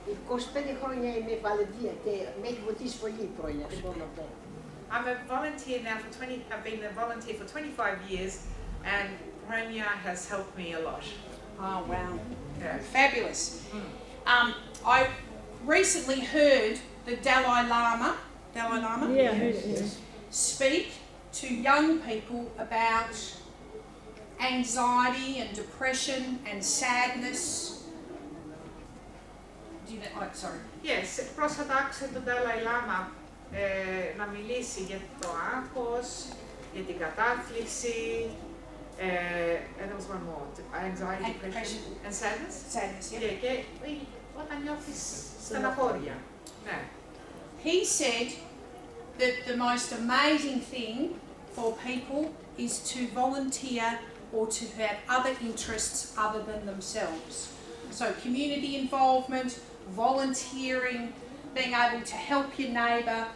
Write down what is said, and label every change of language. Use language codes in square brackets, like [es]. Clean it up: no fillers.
[el] 25 χρόνια είμαι βαλεντία και με έχει βοηθήσει πολύ χρόνια, δεν μπορώ να πω. [en] I'm a volunteer now I've been a volunteer for 25 years and Premier has helped me a lot. Oh wow, Yeah. fabulous. I recently heard the Dalai Lama speak to young people about anxiety and depression and sadness. Do you know, sorry. [el] Yes, πρόσφατα άκουσα τον Dalai Lama να μιλήσει για το άγχος, για την κατάθλιψη, [en] and there was one more, anxiety, depression and sadness. Sadness, yeah. [el] Και όταν νιώθεις στεναχώρια. Ναι. [en] He said that the most amazing thing for people is to volunteer or to have other interests other than themselves. So community involvement, volunteering, being able to help your neighbour.